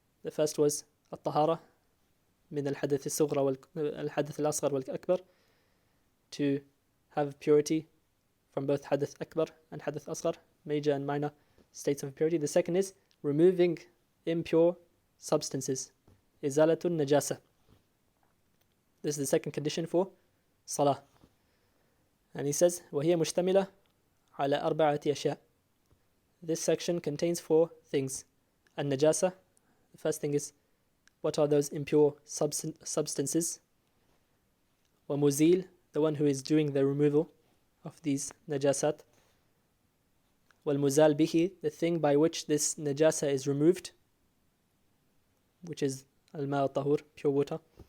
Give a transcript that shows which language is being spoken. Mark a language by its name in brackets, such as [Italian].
[English] The first was [Arabic] الطهارة من الحدث الصغرى والحدث الأصغر والأكبر, [English] to have purity from both hadith akbar and hadith asghar, major and minor states of impurity. The second is removing impure substances, izalatun najasa. This is the second condition for salah. And he says, [Arabic] وهي مشتملة على أربعة أشياء. [English] This section contains 4 things. النجاسة, the first thing is, what are those impure substances? ومزيل, the one who is doing the removal of these najasat. والمزال به, the thing by which this najasa is removed, which is al-ma' tahur, pure water.